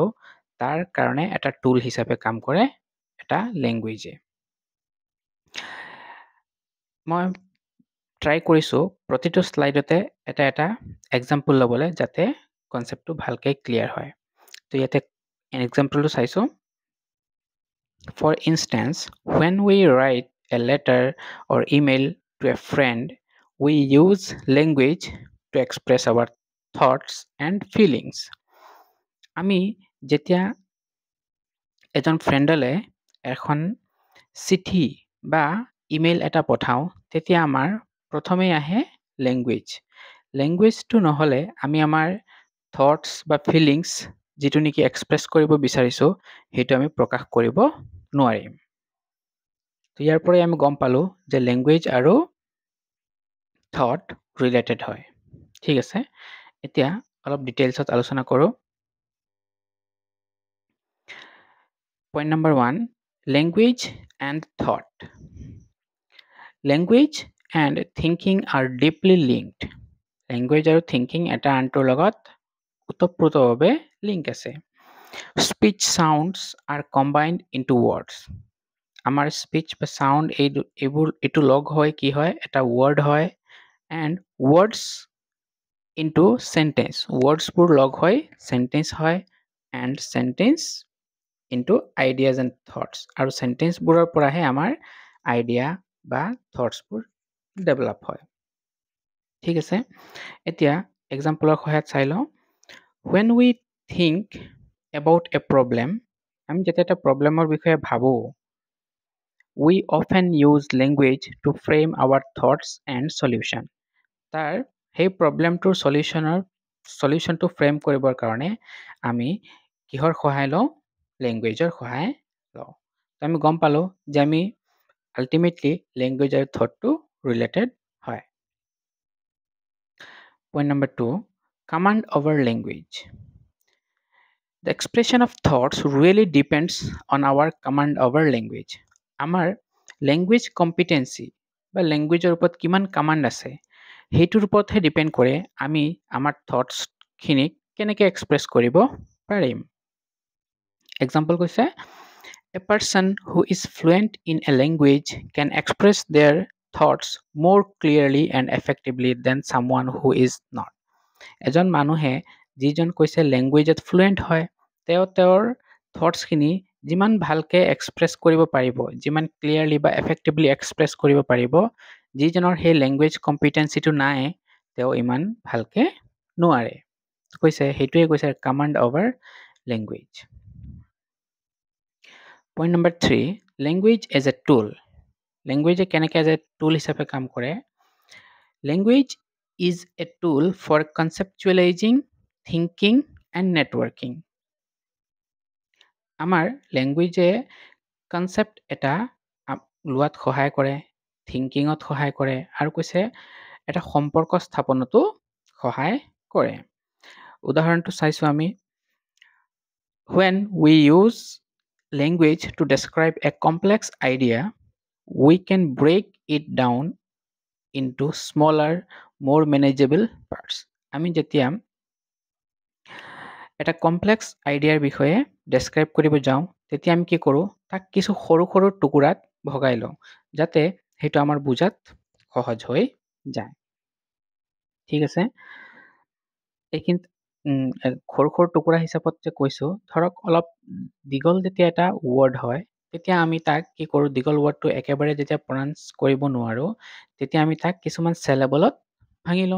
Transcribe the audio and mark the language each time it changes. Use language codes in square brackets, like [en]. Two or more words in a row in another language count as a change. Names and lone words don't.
[as] তাৰ কাৰণে এটা টুল হিচাপে কাম কৰে এটা লেংগুৱেজে। মই ট্ৰাই কৰিছোঁ প্ৰতিটো শ্লাইডতে এটা এক্সাম্পল ল'বলৈ, যাতে কনচেপ্টটো ভালকৈ ক্লিয়াৰ হয়। তো ইয়াতে এক্সাম্পলটো চাইছোঁ। [en] For instance, when we write a letter or email to a friend, we use language to express our thoughts and feelings. [as] আমি যেতিয়া এজন ফ্ৰেণ্ডলে এখন চিঠি বা ইমেইল এটা পঠাওঁ, তেতিয়া আমাৰ প্ৰথমেই আহে লেংগুৱেজ। লেংগুৱেজটো নহ'লে আমি আমাৰ থটছ বা ফিলিংছ যিটো নেকি এক্সপ্ৰেছ কৰিব বিচাৰিছোঁ, সেইটো আমি প্ৰকাশ কৰিব নোৱাৰিম। তো ইয়াৰ পৰাই আমি গম পালোঁ যে লেংগুৱেজ আৰু থট ৰিলেটেড হয়। ঠিক আছে, এতিয়া অলপ ডিটেইলছত আলোচনা কৰোঁ। [en] Point number 1, language and thought. Language and thinking are deeply linked. [as] Language আৰু thinking এটা আনটোৰ লগত ওতঃপ্ৰোতভাৱে লিংক আছে। [en] Speech sounds are combined into words. [as] আমাৰ স্পিচ বা সাউণ্ড এইটো লগ হয় কি হয়, এটা ৱৰ্ড হয়। [en] and words into sentence, [as] ৱৰ্ডছবোৰ লগ হৈ চেণ্টেন্স হয়। [en] and sentence into ideas and thoughts, [as] আৰু চেণ্টেন্সবোৰৰ পৰাহে আমাৰ আইডিয়া বা থটছবোৰ ডেভেলপ হয়। ঠিক আছে, এতিয়া এক্সাম্পলৰ সহায়ত চাই লওঁ। [en] When we think about a problem, [as] আমি যেতিয়া এটা প্ৰব্লেমৰ বিষয়ে ভাবোঁ, [en] we often use language to frame our thoughts and solution. [as] তাৰ সেই প্ৰব্লেমটোৰ সলিউশ্যনটো ফ্ৰেম কৰিবৰ কাৰণে আমি কিহৰ সহায় লওঁ? লেংগুৱেজৰ সহায় লওঁ। তো আমি গম পালোঁ যে আমি আল্টিমেটলি লেংগুৱেজ আৰু থটটো ৰিলেটেড হয়। [en] Point number 2, command over language. The expression of thoughts really depends on our command over language. [as] আমাৰ লেংগুৱেজ কম্পিটেঞ্চি বা লেংগুৱেজৰ ওপৰত কিমান কামাণ্ড আছে, সেইটোৰ ওপৰতহে ডিপেণ্ড কৰে আমি আমাৰ থটছখিনিক কেনেকৈ এক্সপ্ৰেছ কৰিব পাৰিম। এক্সাম্পল কৈছে, [en] a person who is fluent in a language can express their thoughts more clearly and effectively than someone who is not. [as] এজন মানুহে যিজন কৈছে লেংগুৱেজত ফ্লুৱেণ্ট হয়, তেওঁৰ থটছখিনি যিমান ভালকৈ এক্সপ্ৰেছ কৰিব পাৰিব, যিমান ক্লিয়াৰলি বা এফেক্টিভলি এক্সপ্ৰেছ কৰিব পাৰিব, যিজনৰ সেই লেংগুৱেজ কম্পিটেঞ্চিটো নাই, তেওঁ ইমান ভালকৈ নোৱাৰে। কৈছে সেইটোৱে কৈছে [en] command over language. Point number 3, language as a tool. [as] লেংগুৱেজে কেনেকৈ [en] as a tool [as] হিচাপে কাম কৰে? [en] Language is a tool for conceptualizing, thinking and networking. [as] আমাৰ লেংগুৱেজে কনচেপ্ট এটা লোৱাত সহায় কৰে, থিংকিঙত সহায় কৰে, আৰু কৈছে এটা সম্পৰ্ক স্থাপনতো সহায় কৰে। উদাহৰণটো চাইছোঁ আমি। [en] When we use language to describe a complex idea, we can break it down into smaller, more manageable parts. [as] আমি যেতিয়া এটা কমপ্লেক্স আইডিয়াৰ বিষয়ে ডেছক্ৰাইব কৰিব যাওঁ, তেতিয়া আমি কি কৰোঁ? তাক কিছু সৰু সৰু টুকুৰাত ভগাই লওঁ, যাতে সেইটো আমাৰ বুজাত সহজ হৈ যায়। ঠিক আছে, এইখিনিত সৰু সৰু টুকুৰা হিচাপত যে কৈছোঁ, ধৰক অলপ দীঘল যেতিয়া এটা ৱৰ্ড হয়, তেতিয়া আমি তাক কি কৰোঁ, দীঘল ৱৰ্ডটো একেবাৰে যেতিয়া প্ৰনাউন্স কৰিব নোৱাৰোঁ, তেতিয়া আমি তাক কিছুমান চেলেবলত ভাঙি লওঁ।